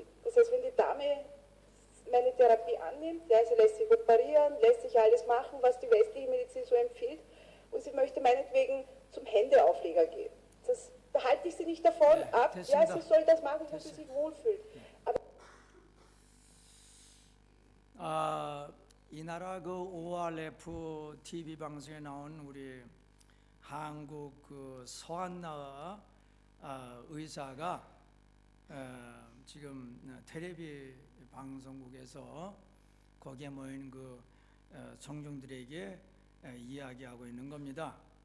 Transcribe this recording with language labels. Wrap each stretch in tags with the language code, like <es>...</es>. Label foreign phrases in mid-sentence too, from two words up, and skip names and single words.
<de>Das heißt, wenn die Dame meine Therapie annimmt, ja, sie lässt sich operieren, lässt sich alles machen, was die westliche Medizin so empfiehlt, und sie möchte meinetwegen zum Händeaufleger gehen. Da halte ich sie nicht davon ab, ja, sie soll das machen, wo sie sich wohlfühlt. Aber</de> <ko>이 나라 그 ORF TV 방송에 나온 우리 한국 그 서한나 의사가 지금 텔레비 방송국에서 거기에 모인 그 청중들에게 이야기하고 있는 겁니다.</ko>